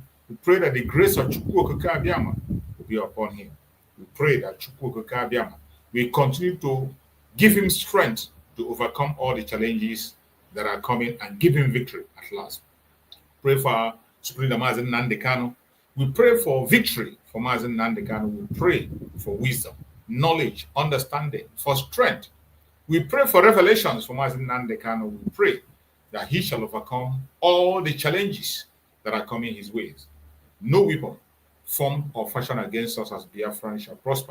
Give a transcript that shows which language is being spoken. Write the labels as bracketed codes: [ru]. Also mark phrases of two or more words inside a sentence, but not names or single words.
[en] We pray that the grace of Chukwu Okike Abiama will be upon him. We pray that Chukwu Okike Abiama we continue to give him strength to overcome all the challenges that are coming and give him victory at last. Pray for our Supreme Leader Mazi Nnamdi Kanu. We pray for victory for Mazi Nnamdi Kanu. We pray for wisdom, knowledge, understanding, for strength. We pray for revelations for Mazi Nnamdi Kanu. We pray that he shall overcome all the challenges that are coming his ways. No weapon formed or fashioned against us as Biafrans shall prosper.